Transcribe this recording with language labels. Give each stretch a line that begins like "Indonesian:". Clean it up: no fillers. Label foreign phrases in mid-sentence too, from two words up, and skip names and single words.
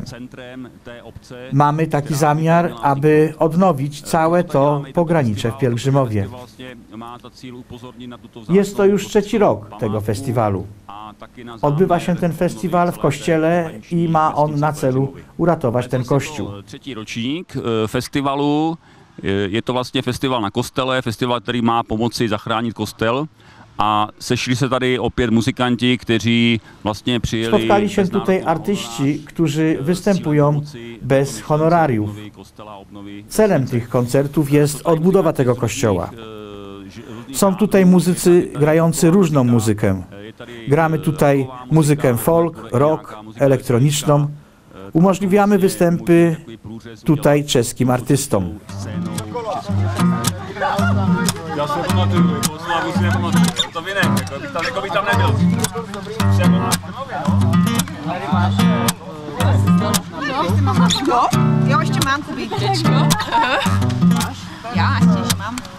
Polish: Mamy taki zamiar, aby odnowić całe to pogranicze w Pielgrzymowie. Jest to już 3. rok tego festiwalu. Odbywa się ten festiwal w kościele i ma on na celu uratować ten kościół.
Czech: 3. ročník festivalu. Je to vlastně festival na kostele, festival, který má pomoci zachránit kostel. a sešli se tady opět muzikanti, kteří vlastně přijeli...
Polish: Spotkali się tutaj artyści, którzy występują bez honorariów. Celem tych koncertów jest odbudowa tego kościoła. Są tutaj muzycy grający różną muzykę. Gramy tutaj muzykę folk, rock, elektroniczną. Umożliwiamy występy tutaj czeskim artystom.
Czech: Já se pamatuju, Oslavu si nepamatuju, to vy ne, jako by tam nebyl. No, jo, ještě mám kubíčko. Já ještě mám.